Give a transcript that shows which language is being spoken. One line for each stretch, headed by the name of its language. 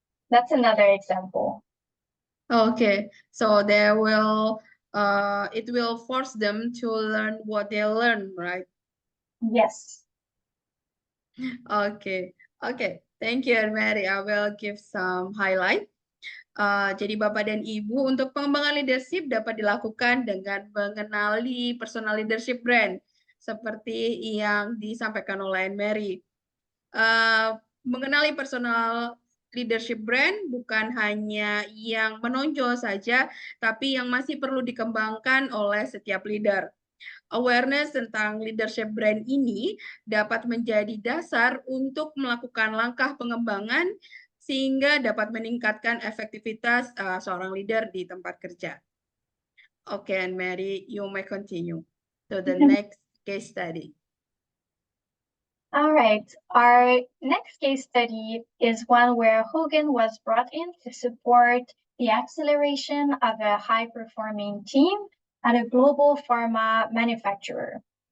English: That's another example. Okay, so they will, it will force them to learn what they learn, right? Yes. Okay, thank you, Mary. I will give some highlight.
Indonesian: Jadi Bapak dan Ibu, untuk pengembangan leadership dapat dilakukan dengan mengenali personal leadership brand, seperti yang disampaikan oleh Mary. Mengenali personal leadership brand bukan hanya yang menonjol saja, tapi yang masih perlu dikembangkan oleh setiap leader. Awareness tentang leadership brand ini dapat menjadi dasar untuk melakukan langkah pengembangan sehingga dapat meningkatkan efektivitas seorang leader di tempat kerja.
English: Okay, and Mary, you may continue to the next case study. All right, our next case study is one where Hogan was brought in to support the acceleration of a high-performing team at a global pharma manufacturer.